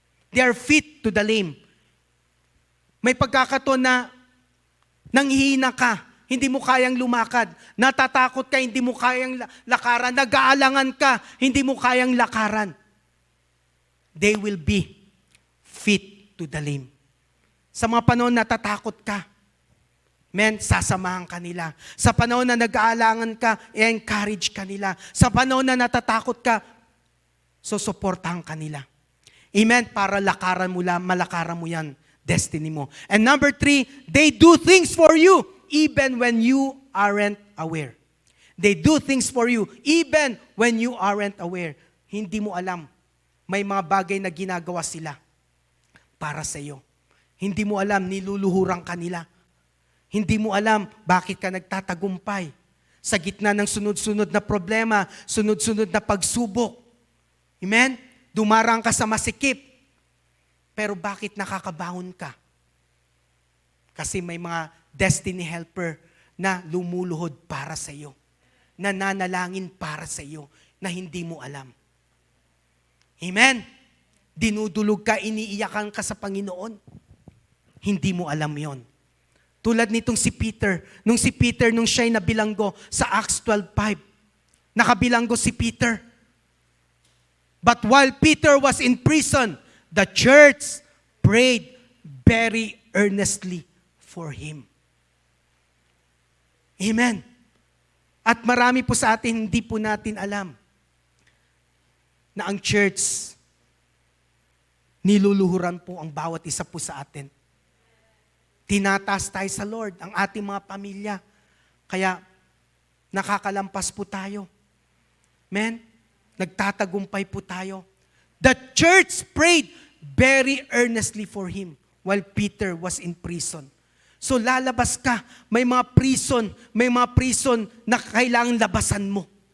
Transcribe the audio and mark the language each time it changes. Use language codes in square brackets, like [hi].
[en] They are fit to the lame. [tl] May pagkakataon na nanghihina ka, hindi mo kayang lumakad, natatakot ka, hindi mo kayang lakaran, nag-aalangan ka, hindi mo kayang lakaran. [en] They will be fit to the lame. [tl] Sa mga panahon na natatakot ka, sasamahan ka nila. Sa panahon na nag-aalangan ka, i-encourage ka nila. Sa panahon na natatakot ka, susuportahan ka nila. Amen? Para malakaran mo yan, destiny mo. [en] And number 3, they do things for you even when you aren't aware. They do things for you even when you aren't aware. [tl] Hindi mo alam. May mga bagay na ginagawa sila para sa iyo. Hindi mo alam, niluluhuran ka nila. Hindi mo alam bakit ka nagtatagumpay sa gitna ng sunod-sunod na problema, sunod-sunod na pagsubok. Amen? Dumarang ka sa masikip. Pero bakit nakakabangon ka? Kasi may mga destiny helper na lumuluhod na sa iyo, nananalangin para sa iyo, na hindi mo alam. Amen? Dinudulog ka, iniiyakan ka sa Panginoon. Hindi mo alam yon. Tulad nitong si Peter. Nung siya'y nabilanggo sa Acts 12:5. Nakabilanggo si Peter. [en] But while Peter was in prison, the church prayed very earnestly for him. Amen. [tl] At marami po sa atin, hindi po natin alam na ang church, niluluhuran po ang bawat isa po sa atin. Tinataas tayo sa Lord, ang ating mga pamilya. Kaya, nakakalampas po tayo. Amen? Nagtatagumpay po tayo. [en] The church prayed very earnestly for him while Peter was in prison. [tl] So lalabas ka, may mga prison na kailangan labasan mo.